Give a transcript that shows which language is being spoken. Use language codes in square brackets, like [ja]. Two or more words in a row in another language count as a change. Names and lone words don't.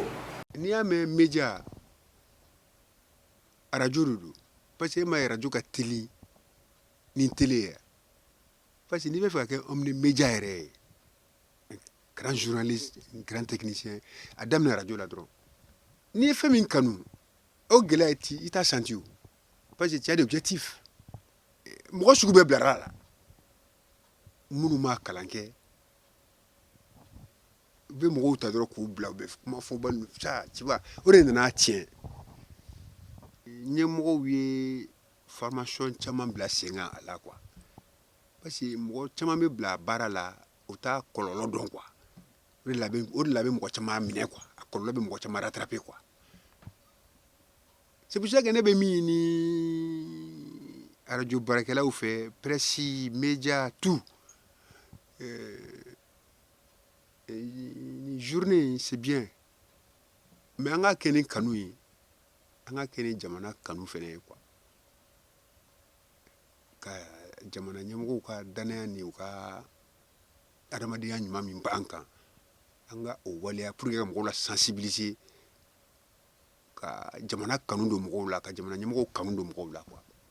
[bm] N'i y'a mɛn [fr] média radio [bm] de don [fr] parce que [bm] e ma ye radio ka teli ni télé ye parce que n'i bɛ fɛ ka kɛ [fr] homme média [bm] yɛrɛ ye [fr] grand journaliste grand technicien [bm] a daminɛ radio la dɔrɔn Ni fait min kanu o gɛlɛya i t'a senti o [fr] parce que tu as des objectifs [bm] mɔgɔ sugu bɛɛ bilara a la minnu m'a kalan kɛ u bɛ mɔgɔw ta dɔrɔn k'u bila u bɛ kuma fɔ bali [fr] ça tu vois [bm] o de nana tiɲɛ ɲɛmɔgɔw ye formation caman bila sen kan a la [fr] quoi parce que [bm] mɔgɔ caman bɛ bila baara la o t'a kɔlɔlɔ dɔn quoi o de la bɛ mɔgɔ caman minɛ quoi a kɔlɔlɔ bɛ mɔgɔ caman rattraper quoi [fr] c'est pour ça que [bm] ne bɛ min ɲini radio baarakɛlaw fɛ [fr] presse média tout [bm] ni [fr] journée c'est bien mais [bm] an ka kɛ ni kanu ye an ka kɛ ni jamana kanu fɛnɛ ye quoi ka jamana ɲɛmɔgɔw ka danaya ni u ka adamadenya ɲuman min b'an kan an ka o waleya [fr] pour que [bm] ka mɔgɔw la sensibiliser ka jamana kanu don mɔgɔw la ka jamana ɲɛmɔgɔw kanu don mɔgɔw la quoi.